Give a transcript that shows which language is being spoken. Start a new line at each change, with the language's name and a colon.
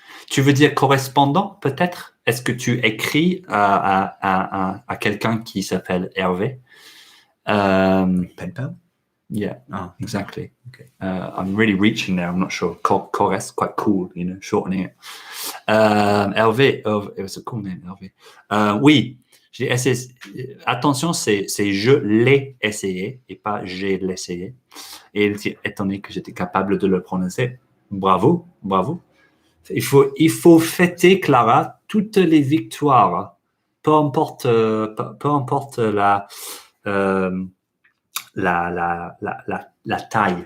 French: Tu veux dire correspondant, peut-être? Est-ce que tu écris à quelqu'un qui s'appelle Hervé?
English: Pen pal? Yeah, exactly. Okay. I'm really reaching there. I'm not sure. Chorès, quite cool, shortening it. Hervé, it was a cool name, Hervé.
French: Oui, j'ai essayé. Attention, c'est je l'ai essayé et pas j'ai l'essayé. Et il était étonné que j'étais capable de le prononcer. Bravo. Il faut fêter, Clara, toutes les victoires, peu importe la taille.